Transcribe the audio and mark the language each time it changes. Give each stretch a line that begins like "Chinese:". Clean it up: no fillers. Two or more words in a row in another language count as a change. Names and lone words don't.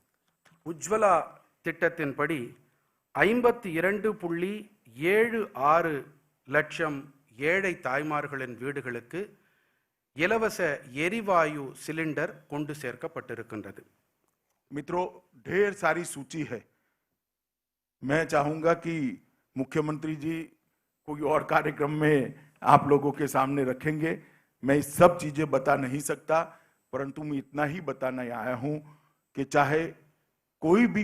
Tamil: உஜ்வலா திட்டத்தின்படி 52.76 லட்சம் ஏழை தாய்மார்களின் வீடுகளுக்கு இலவச எரிவாயு சிலிண்டர் கொண்டு சேர்க்கப்பட்டிருக்கின்றது.
Hindi: मित्रों, ढेर सारी सूची है. मैं चाहूंगा कि मुख्यमंत्री जी कोई और कार्यक्रम में आप लोगों के सामने रखेंगे. मैं सब चीजें बता नहीं सकता, परंतु मैं इतना ही बताना आया हूं कि चाहे कोई भी